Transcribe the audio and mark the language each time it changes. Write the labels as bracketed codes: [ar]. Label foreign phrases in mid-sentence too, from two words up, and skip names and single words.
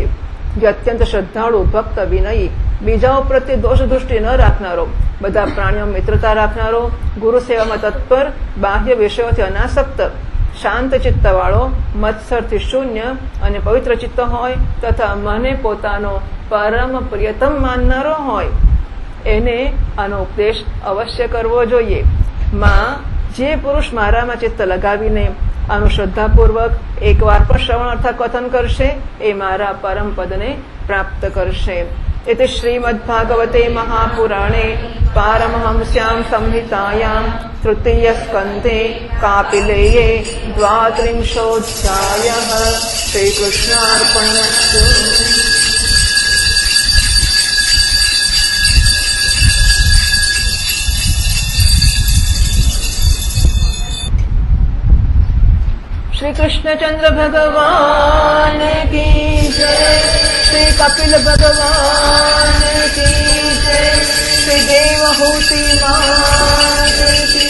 [gu] જે અત્યંત શ્રદ્ધાળુ, ભક્ત, વિનયી, બીજાઓ પ્રત્યે દોષ દૃષ્ટિ ન રાખનારો, બધા પ્રાણીઓ મિત્રતા રાખનારો, ગુરુ સેવામાં તત્પર, બાહ્ય વિષયોથી અનાસક્ત, શાંત ચિત્તવાળો, મત્સરથી શૂન્ય અને પવિત્ર ચિત્ત હોય તથા મને પોતાનો પરમ પ્રિયતમ માનનારો હોય એને આનો ઉપદેશ અવશ્ય કરવો જોઈએ. જે પુરુષ મારામાં ચિત્ત લગાવીને આનું શ્રદ્ધાપૂર્વક એકવાર પણ શ્રવણ અર્થાત કથન કરશે એ મારા પરમ પદને પ્રાપ્ત કરશે. [sa] इति श्रीमद्भागवते महापुराणे पारमहंस्यां संहितायां तृतीयस्कन्धे कापिलेये 32 श्रीकृष्णार्पणमस्तु। [hi] श्री कृष्णचंद्र भगवान की जय, श्री कपिल भगवान की जय, श्री देवहूति माता